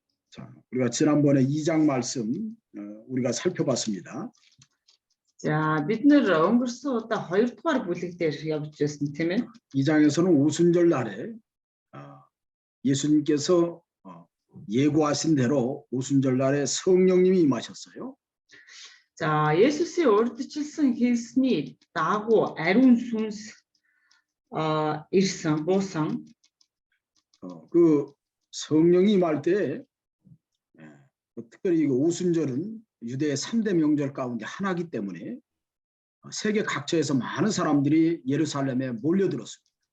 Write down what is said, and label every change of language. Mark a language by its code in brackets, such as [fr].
[ko] 자, 우리가 지난번에 2장 말씀 우리가 살펴봤습니다. [mn] За бид нэр өнгөрсөн удаа 2дугаар бүлэг дээр явж байсан тийм ээ. [ko] 2장에서는 오순절 날에 예수님께서 예고하신 대로 오순절 날에 성령님이 임하셨어요. [mn] За Есүсийн урьдчилсан хэлсний дагуу ариун сүнс ирсэн буусан. [ko] 그 성령이 임할 때 특별히 오순절은 유대의 3대 명절 가운데 하나이기 때문에 세계 각처에서 많은 사람들이 예루살렘에 몰려들었습니다.